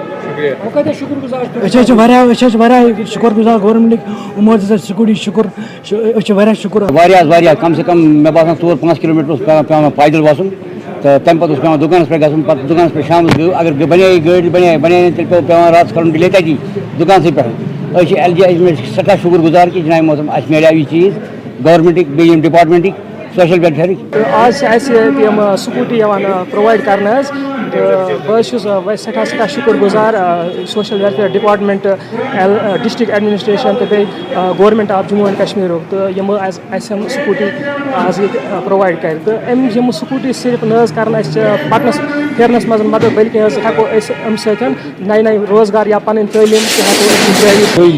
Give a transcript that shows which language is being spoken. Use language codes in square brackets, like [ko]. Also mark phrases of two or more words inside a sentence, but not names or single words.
[ks] أسۍ حظ چھِ واریاہ شُکُر گُزار گورمنٹٕکۍ یِمو حظ دِژ اَسہِ سکوٗٹی شُکُر أسۍ چھِ واریاہ شُکُر. واریاہ کم سے کم مےٚ باسان 4-5 کِلوٗمیٖٹر اوس پیٚوان پیدل وَسُن تہٕ تَمہِ پَتہٕ اوس پیٚوان دُکانَس پٮ۪ٹھ گژھُن پَتہٕ دُکانَس پٮ۪ٹھ شامَس اگر بنے گٲڑۍ بنے تیٚلہِ پیٚوان راتَس کَرُن ڈِلے تَتی دُکانسٕے پٮ۪ٹھ LG سٹھا شکر گزار کہ جناب محترم اس میلیو یہ چیز گورنمنٹ بیٚیہِ یِم ڈپارٹمنٹٕکۍ سوشل ویلفیئرٕکۍ. آج اَسہِ تِم سکوٗٹی یِوان پرٛووایڈ کرنہٕ حظ تہٕ بہٕ حظ چھُس سٮ۪ٹھاہ شُکُر گُزار سوشل ویلفیئر ڈپارٹمنٹ ڈسٹرک ایڈمنسٹریشن تہٕ بیٚیہِ گورمنٹ آف جموں اینڈ کشمیرُک تہٕ یِمو اَسہِ یِم سکوٗٹی آز ییٚتہِ پرٛووایڈ کرِ تہٕ یِم سکوٗٹی صرف نہ حظ کرن اَسہِ پکنس پھیرنس منٛز مدد بلکہِ حظ ہٮ۪کو أسۍ اَمہِ سۭتۍ نَیہِ روزگار یا پنٕنۍ تعلیٖم تہِ ہٮ۪کو أسۍ جٲری.